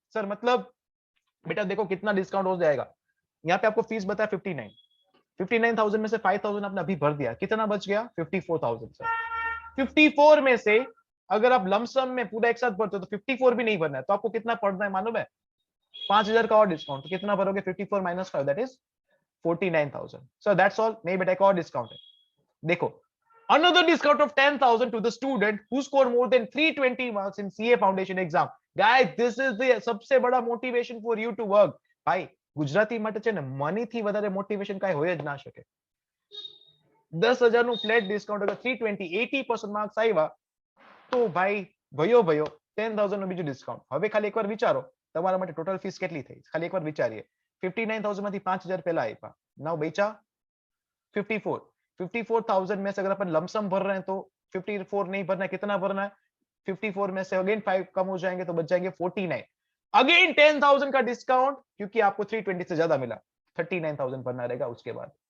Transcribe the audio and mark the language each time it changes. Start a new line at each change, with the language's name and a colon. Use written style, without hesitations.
Hindi: Sir मतलब बेटा देखो कितना डिस्काउंट हो जाएगा। यहाँ पे आपको फीस बताया 59,000 में से 5000 आपने अभी भर दिया, कितना बच गया? 54,000 सर। 54 में से अगर आप लमसम में पूरा एक साथ भरते हो तो 54 भी नहीं भरना है, तो आपको कितना पड़ना है मालूम है? 5000 का और डिस्काउंट। तो कितना भरोगे? 54 minus 5
English: that is
Hindi: 49,000।
English: So that's all.
Hindi: नहीं बेटा एक और डिस्काउंट है, देखो।
English: Another discount of 10,000 to the student who score more than 320 marks in CA foundation exam. Guys, this is the
Hindi: सबसे बड़ा
English: motivation for you to work.
Gujarati: ભાઈ ગુજરાતી માટે છે ને મની થી વધારે મોટિવેશન કાઈ હોય જ ના શકે। 10,000 નું ફ્લેટ ડિસ્કાઉન્ટ અગર 320 80% માર્ક્સ આવ્યા તો ભાઈ ભયો 10,000 નું બીજું ડિસ્કાઉન્ટ। હવે ખાલી એકવાર વિચારો તમારા માટે ટોટલ ફીસ કેટલી થઈ, ખાલી એકવાર વિચારીએ। 59,000 માંથી 5,000 પહેલા આપ્યા, નાउ બેચા 54।
Hindi: 54,000 में से अगर अपन लमसम भर रहे हैं तो 54 नहीं भरना है, कितना भरना है? 54 में से अगेन 5 कम हो जाएंगे तो बच जाएंगे 49। अगेन 10,000 का डिस्काउंट क्योंकि आपको 320 से ज्यादा मिला, 39,000 भरना रहेगा उसके बाद।